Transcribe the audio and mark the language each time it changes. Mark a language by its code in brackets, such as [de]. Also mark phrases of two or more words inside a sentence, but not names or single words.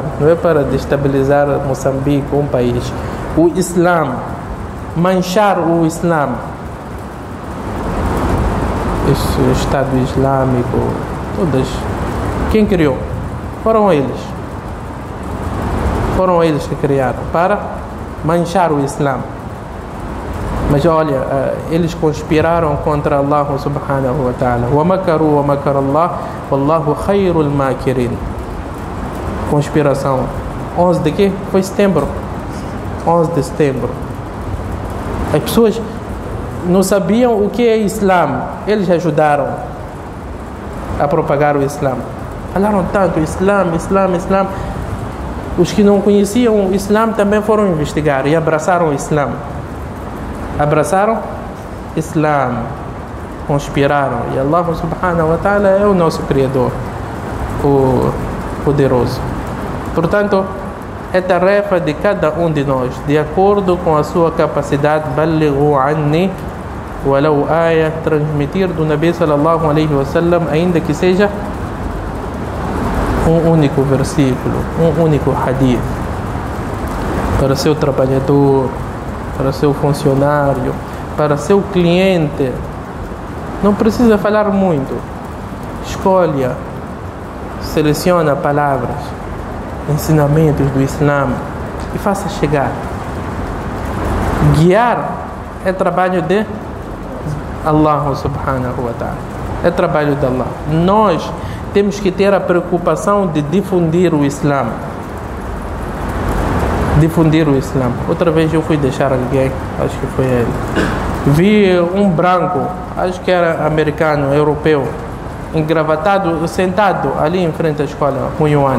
[pt] Não é para destabilizar Moçambique, um país. O Islã, manchar o Islã, esse Estado Islâmico, todas. Quem criou? Foram eles. Foram eles que criaram para manchar o Islã. Mas olha, eles conspiraram contra [ar] الله سبحانه وتعالى. ومكروا ومكر الله والله خير الماكرين. [pt] Conspiração. 11 de quê? Foi setembro. 11 de setembro. As pessoas não sabiam o que é Islã. Eles ajudaram a propagar o Islã. Falaram tanto Islã. Os que não conheciam o Islã também foram investigar e abraçaram o Islã. Abraçaram Islã, conspiraram. E [ar] الله سبحانه وتعالى [pt] é o nosso Criador, o poderoso. Portanto, é tarefa de cada um de nós, de acordo com a sua capacidade, [ar] بلغوا عني ولو آية, [pt] transmitir do [ar] نبي صلى الله عليه وسلم, [pt] ainda que seja um único versículo, um único hadith, para seu trabalhador, para seu funcionário, para seu cliente. Não precisa falar muito. Escolha, seleciona palavras, ensinamentos do Islã e faça chegar. Guiar é trabalho de [ar] الله سبحانه وتعالى. [pt] É trabalho de Allah. Nós temos que ter a preocupação de difundir o Islã. Difundir o Islã. Outra vez eu fui deixar alguém, acho que foi ele. Vi um branco, acho que era americano, europeu, engravatado, sentado ali em frente à escola, Munhuana.